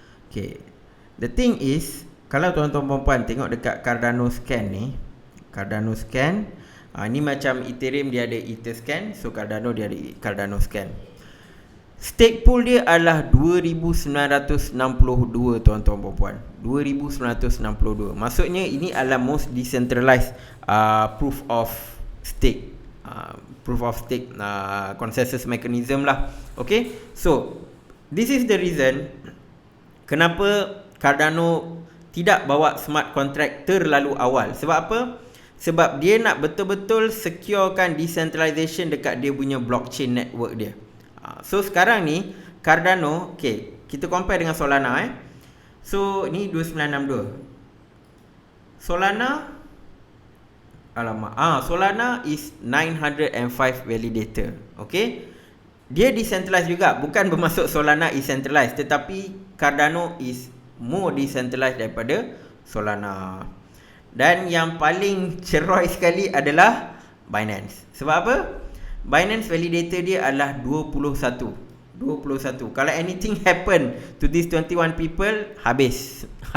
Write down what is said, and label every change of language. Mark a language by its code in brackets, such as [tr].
[ms] Okay, the thing is, kalau tuan-tuan puan-puan tengok dekat Cardano Scan ni, Cardano Scan, ni macam Ethereum dia ada Etherscan, so Cardano dia ada Cardano Scan. Stake pool dia adalah 2962 tuan-tuan puan-puan. 2962. Maksudnya ini adalah [en] most decentralized proof of stake. Proof of stake consensus mechanism lah. Okay, so this is the reason [ms] kenapa Cardano tidak bawa smart contract terlalu awal. Sebab apa? Sebab dia nak betul-betul securekan decentralization dekat dia punya blockchain network dia. So sekarang ni Cardano, okay, kita compare dengan Solana So ni 2962. [en] Solana, Solana is 905 validator. [ms] Okay, dia decentralized juga. Bukan bermaksud [en] Solana is centralized, [ms] tetapi [en] Cardano is more decentralized [ms] daripada Solana. Dan yang paling ceroy sekali adalah Binance. Sebab apa? Binance validator dia adalah 21. Kalau [en] anything happen to these 21 people, [ms] habis.